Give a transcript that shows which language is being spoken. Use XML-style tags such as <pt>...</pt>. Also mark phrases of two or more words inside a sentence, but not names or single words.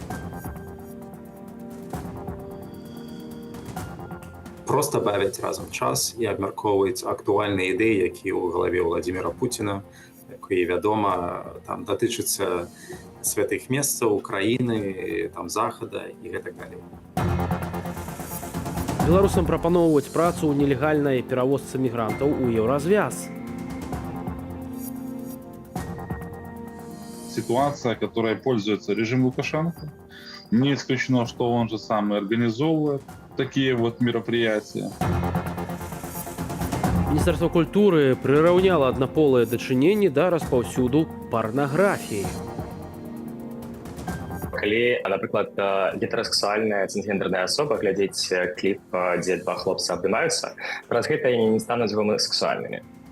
<be>Просто бавяць разам час і абмяркоўваюць актуальныя ідэі, якія ў галаве Владзіміра Пуціна, якія, вядома, там датычацца святых месцаў, краіны, там захада і гэтак далей. Беларусам прапаноўваць працу ў нелегальнай перавозцы мігрантаў у Еўразвяз.</be> <ru>Ситуация, которой пользуется режим Лукашенко. Не исключено, что он же сам и организовывает такие вот мероприятия.</ru> <be>Міністэрства культуры прыраўняла аднаполыя дачыненні да распаўсюду парнаграфіі. Калі, напрыклад, гетерасексуальная цэнсгендерная асоба глядзіць кліп, дзе два хлопцы абдымаюцца, праз гэта яны не стануць гомасексуальнымі.</be>